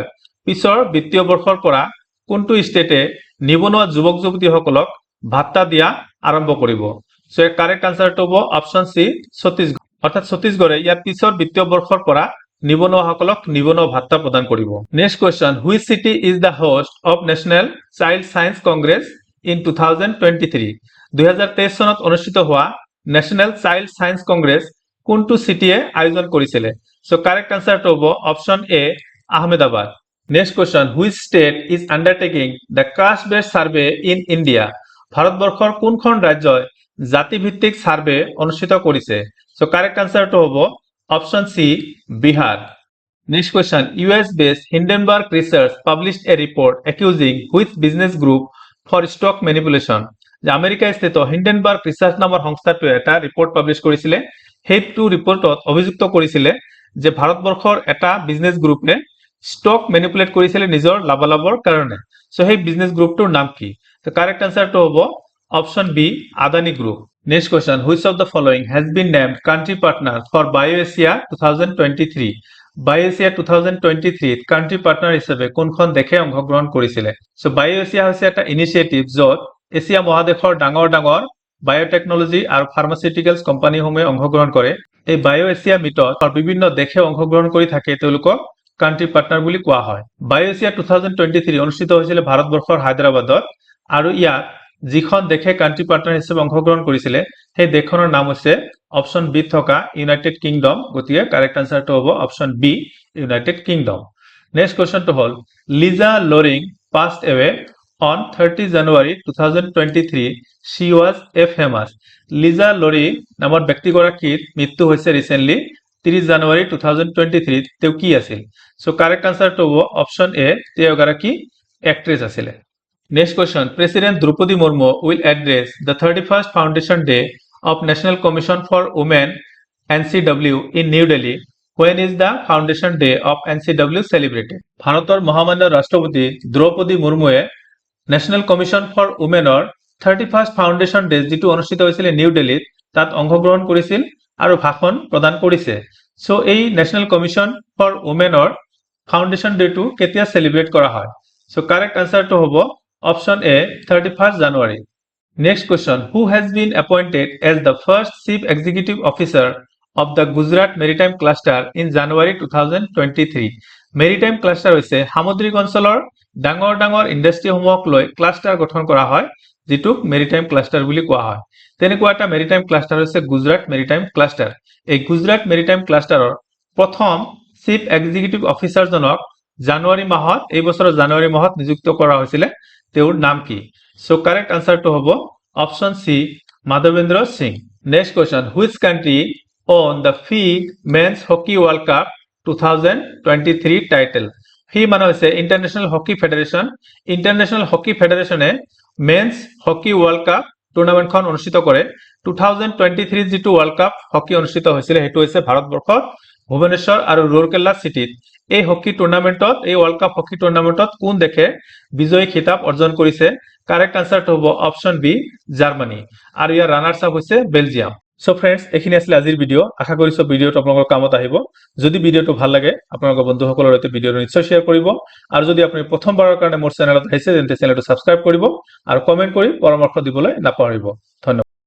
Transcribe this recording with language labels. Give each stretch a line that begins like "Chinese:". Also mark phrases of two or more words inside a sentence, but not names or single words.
Assamese: পিছৰ বিত্তীয় বৰ্ষৰ পৰা কোনটো ষ্টেটে নিবনুৱা যুৱক যুৱতীসকলক ভাত্তা দিয়া আৰম্ভ কৰিব সো এর
English: correct answer
Assamese: হ'ব
English: option C
Assamese: ছত্তীশগড় অর্থাৎ ছত্তীশগড়ে ইয়াৰ পিছৰ বিত্তীয় বৰ্ষৰ পৰা নিবনুৱাসকলক নিবনুৱা ভাত্তা প্ৰদান কৰিব
English: next question which city is the host of National Child Science Congress in
Assamese: 2023 2023 চনত অনুষ্ঠিত হোৱা নেশনেল চাইল্ড সায়েন্স কংগ্ৰেছ কোনটো সিটিয়ে আয়োজন কৰিছিলে সো
English: correct answer
Assamese: হ'ব
English: option A
Assamese: আহমেদাবাদ
English: next question which state is undertaking the caste based survey in India
Assamese: ভাৰতবৰ্ষৰ কোনখন ৰাজ্যই জাতিভিত্তিক সার্ভে অনুষ্ঠিত কৰিছে সো
English: correct answer
Assamese: হ'ব
English: option C
Assamese: বিহার
English: next question US based Hindenburg Research published a report accusing which business group for stock manipulation
Assamese: যে আমেৰিকা স্থিত হিন্ডেনবাৰ্গ ৰিচাৰ্চ নামৰ সংস্থাটোৱে এটা
English: report publish
Assamese: কৰিছিলে সেইটো ৰিপৰ্টত অভিযুক্ত কৰিছিলে যে ভাৰতবৰ্ষৰ এটা
English: business group stock manipulate
Assamese: কৰিছিলে নিজৰ লাভালাভৰ কাৰণে সো সেই
English: business group
Assamese: নাম কি তো
English: correct answer
Assamese: হ'ব
English: option B
Assamese: আদানি গ্ৰুপ
English: next question which of the following has been named country partner for BioAsia
Assamese: 2023 বায়োএশিয়া 2023
English: country partner
Assamese: হিসেবে কোনখন দেশে অংশগ্ৰহণ কৰিছিলে সো বায়োএশিয়া হৈছে এটা ইনিচিয়েটিভ য'ত এছিয়া মহাদেশৰ ডাঙৰ ডাঙৰ বায়োটেকনলজি আৰু ফাৰ্মাচিউটিকেলছ কোম্পানীসমূহে অংশগ্ৰহণ কৰে এই বায়োএশিয়া মিটত বিভিন্ন দেশে অংশগ্ৰহণ কৰি থাকে তেওঁলোকক
English: country partner
Assamese: বুলি কোৱা হয় বায়োএশিয়া 2023 অনুষ্ঠিত হৈছিল ভাৰতবৰ্ষৰ হায়দৰাবাদত আৰু ইয়াত যিখন দেশে
English: country partner
Assamese: হিসেবে অংশগ্ৰহণ কৰিছিলে সেই দেশখনৰ নাম হৈছে
English: option B
Assamese: থকা ইউনাইটেড কিংডম গতিকে
English: correct answer
Assamese: হ'ব
English: option B
Assamese: ইউনাইটেড কিংডম
English: next question
Assamese: হ'ল লিজা লোরিং
English: passed away on 30 January
Assamese: 2023
English: she was a famous
Assamese: লিজা লোরি নামৰ ব্যক্তিগৰাকীৰ মৃত্যু হৈছে ৰিসেন্টলি 30 জানুৱাৰী 2023 তেওঁ কি আছিল সো
English: correct answer
Assamese: হ'ব
English: option A
Assamese: তেওঁ এগৰাকী এক্ট্ৰেছ আছিল
English: Next question. President Draupadi Murmu will address the 31st Foundation Day of National Commission for Women NCW in New Delhi. When is the Foundation Day of NCW celebrated?
Assamese: ভাৰতৰ মহামান্য ৰাষ্ট্ৰপতি দ্ৰৌপদী মুৰ্মুৱে ন্যাশনাল কমিশন ফৰ উমেনৰ
English: 31st foundation day
Assamese: যিটো অনুষ্ঠিত হৈছিল নিউ দিল্লীত তাত অংশগ্ৰহণ কৰিছিল আৰু ভাষণ প্ৰদান কৰিছে সো এই ন্যাশনাল কমিশন ফৰ উমেনৰ
English: foundation day
Assamese: কেতিয়া সেলিব্ৰেট কৰা হয় সো
English: correct answer
Assamese: হ'ব
English: Option A 31st January. Next question. Who has been appointed as the first Chief Executive Officer of the Gujarat Maritime Cluster in January 2023? Maritime Cluster
Assamese: হৈছে সামুদ্ৰিক অঞ্চলৰ ডাঙৰ ডাঙৰ ইণ্ডাষ্ট্ৰীসমূহক লৈ ক্লাষ্টাৰ গঠন কৰা হয় যিটোক
English: maritime cluster
Assamese: বুলি কোৱা হয় তেনেকুৱা এটা
English: maritime cluster
Assamese: হৈছে গুজৰাট মেৰিটাইম ক্লাষ্টাৰ এই গুজৰাট মেৰিটাইম ক্লাষ্টাৰৰ প্ৰথম
English: chief executive officer
Assamese: জানুৱাৰী মাহত এই বছৰৰ জানুৱাৰী মাহত নিযুক্ত কৰা হৈছিল তেওঁৰ নাম কি সো
English: correct answer
Assamese: হ'ব
English: option C
Assamese: মাধবেন্দ্র সিং
English: next question which country won the FIH men's hockey world cup
Assamese: 2023 টাইটেল ফি মানে হৈছে ইন্টাৰনেশ্যনেল হকি ফেডাৰেশনে
English: men's hockey world cup tournament
Assamese: অনুষ্ঠিত কৰে 2023 যিটো
English: world cup hockey
Assamese: অনুষ্ঠিত হৈছিল হেতু হৈছে ভাৰতবৰ্ষৰ ভুৱনেশ্বৰ আৰু ৰুৰকেলা সিটিত এই
English: hockey tournament
Assamese: এই
English: world cup hockey tournament
Assamese: কোন দেশে বিজয়ী খিতাপ অৰ্জন কৰিছে
English: correct answer
Assamese: হ'ব
English: option B
Assamese: জার্মানি আৰু ইয়াৰ
English: runners up
Assamese: হৈছে বেলজিয়াম
English: so friends
Assamese: এখিনি আছিল আজিৰ ভিডিও আশা কৰিছো ভিডিওটো আপোনালোকৰ কামত আহিব যদি ভিডিওটো ভাল লাগে আপোনালোকৰ বন্ধুসকলৰ সৈতে ভিডিওটো নিশ্চয় শেয়াৰ কৰিব আৰু যদি আপুনি প্ৰথমবাৰৰ কাৰণে মোৰ চেনেলত আহিছে তেন্তে চেনেলটো সাবস্ক্ৰাইব কৰিব আৰু কমেন্ট কৰি পৰামৰ্শ দিবলৈ নাপাহৰিব ধন্যবাদ